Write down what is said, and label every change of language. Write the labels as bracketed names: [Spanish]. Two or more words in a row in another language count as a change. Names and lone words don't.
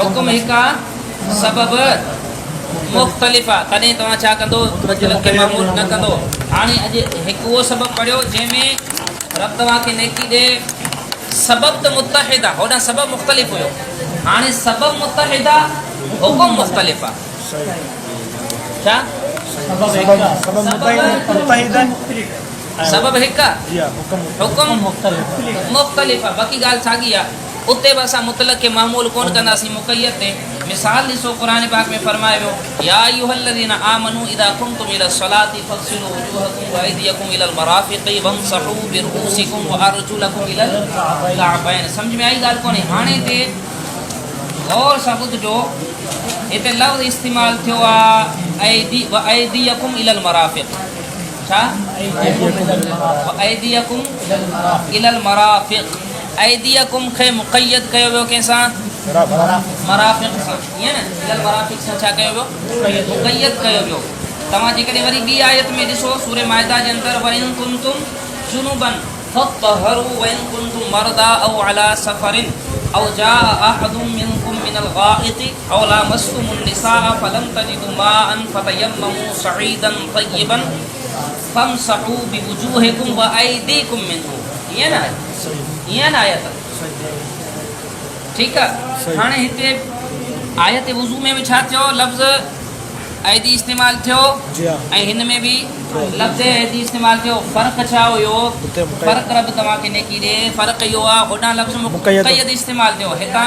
[Sindhi] हुकुम हिकु आहे सबबु मुख़्तलिफ़ आहे तॾहिं तव्हां छा कंदो मुतलक़ खे मामूल न कंदो हाणे अॼु हिकु उहो सबबु पढ़ियो जंहिंमें रब तव्हांखे नेकी ॾे सबबु त मुतहिद आहे होॾां सबबु मुख़्तलिफ़ हुयो हाणे सबबु मुतहिद आहे हुकुम मुख़्तलिफ़ आहे छा सबबु हिकु आहे हुकुम मुख़्तलिफ़ आहे बाक़ी ॻाल्हि साॻी आहे उते बि असां मुतलक़ खे मामूल कोन कंदासीं मुक़यद ते मिसाल ॾिसो क़ुरान पाक में फरमायो वियो [Arabic] يا أيها الذين آمنوا إذا كنتم إلى الصلاة فاغسلوا وجوهكم وأيديكم إلى المرافق وامسحوا برءوسكم وأرجلكم إلى الكعبين [Sindhi] सम्झ में आई ॻाल्हि कोन्हे हाणे हिते गौर सां ॿुधजो हिते लफ़्ज़ इस्तेमालु थियो आहे [Arabic] أيديكم إلى المرافق [Sindhi] छा [Arabic] أيديكم إلى المرافق [Sindhi] अयदियकुम खे मुक़यद कयो वियो कंहिंसां मराफ़िक़ सां ईअं न [Arabic] إلى المرافق [Sindhi] सां छा कयो वियो मुक़यद कयो वियो तव्हां जेकॾहिं वरी ॿी आयत में ॾिसो सूरे माइदा जे अंदरि [Arabic] وإن كنتم جنبا فاطهروا وإن كنتم مرضى أو على سفر أو جاء أحد منكم من الغائط أو لامستم النساء فلم تجدوا ماء فتيمموا صعيدا طيبا فامسحوا بوجوهكم وأيديكم منه [Sindhi] ईअं न आहे ईअं न आयत ठीकु आहे हाणे हिते आयत वुज़ू में बि छा थियो लफ़्ज़ अयदी इस्तेमालु थियो ऐं हिन में बि लफ़्ज़ अयदी इस्तेमालु थियो फ़र्क़ु छा हुयो फ़र्क़ु रब तव्हांखे नेकी ॾे फ़र्क़ु इहो आहे होॾां लफ़्ज़ मुक़यद इस्तेमालु थियो हितां